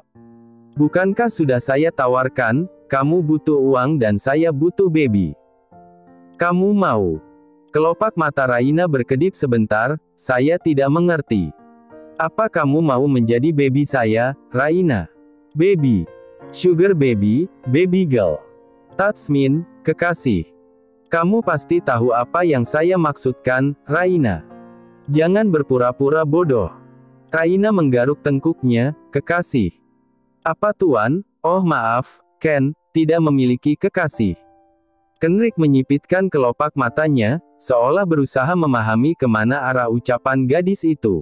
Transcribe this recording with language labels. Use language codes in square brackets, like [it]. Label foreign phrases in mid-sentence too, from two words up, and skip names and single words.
[id] Bukankah sudah saya tawarkan, kamu butuh uang dan saya butuh baby. Kamu mau? Kelopak mata Raina berkedip sebentar, saya tidak mengerti. Apa kamu mau menjadi baby saya, Raina? [en] Baby. Sugar baby, baby girl. [id] Tatsmin, kekasih. Kamu pasti tahu apa yang saya maksudkan, Raina. Jangan berpura-pura bodoh. Raina menggaruk tengkuknya, kekasih. Apa Tuan? Oh maaf, Ken, tidak memiliki kekasih. Kenrick menyipitkan kelopak matanya, seolah berusaha memahami kemana arah ucapan gadis itu.